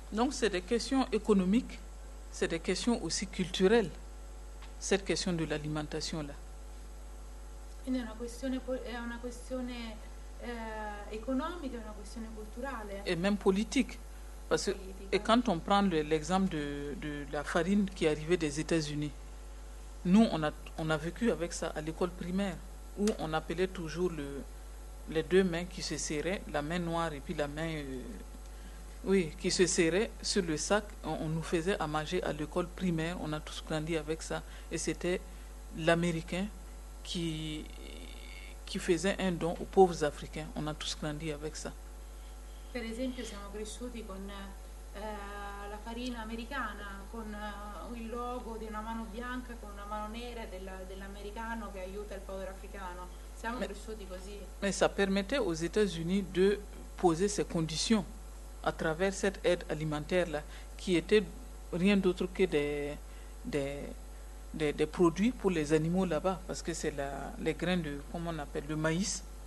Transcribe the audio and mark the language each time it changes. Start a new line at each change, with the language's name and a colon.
French: Donc, c'est des questions économiques, c'est des questions aussi culturelles, cette question de l'alimentation-là.
Italian: Quindi è una questione economica, è una questione culturale.
French: Et même politique. Parce que, et quand on prend l'exemple de la farine qui arrivait des États-Unis, nous, on a vécu avec ça à l'école primaire, où on appelait toujours les deux mains qui se serraient, la main noire et puis la main, qui se serraient sur le sac. On nous faisait à manger à l'école primaire. On a tous grandi avec ça. Et c'était l'Américain qui faisait un don aux pauvres Africains. On a tous grandi avec ça.
Italian: Per esempio, siamo cresciuti con la farina americana, con il logo di una mano bianca, con una mano nera dell'americano che aiuta il povero africano. Siamo cresciuti così.
French: Ma ça permettait aux États-Unis de poser ces conditions à travers cette aide alimentaire-là, qui était rien d'autre que des produits pour les animaux là-bas, parce que c'est les grains de, comment on appelle, le maïs.